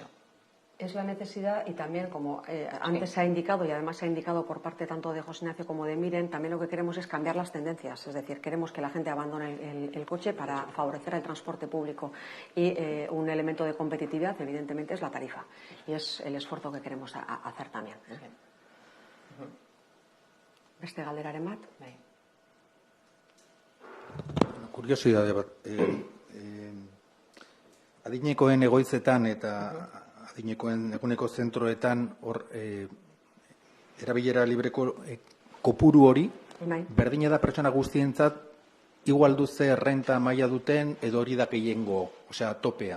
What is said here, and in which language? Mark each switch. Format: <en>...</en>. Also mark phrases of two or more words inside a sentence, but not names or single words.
<es>Es la necesidad y también, como antes se ha indicado, y además se ha indicado por parte tanto de José Ignacio como de Miren, también lo que queremos es cambiar las tendencias. Es decir, queremos que la gente abandone el coche para favorecer el transporte público. Y un elemento de competitividad, evidentemente, es la tarifa. Y es el esfuerzo que queremos hacer también.</es> <eu>Beste galderaren bat? Kuriosidade bat. Adinekoen egoitzetan eta adinekoen eguneko zentroetan hor erabilera libreko kopuru hori berdina da pertsona guztientzat igual duze renta maila duten edo hori da gehiengo, osea topea.</eu>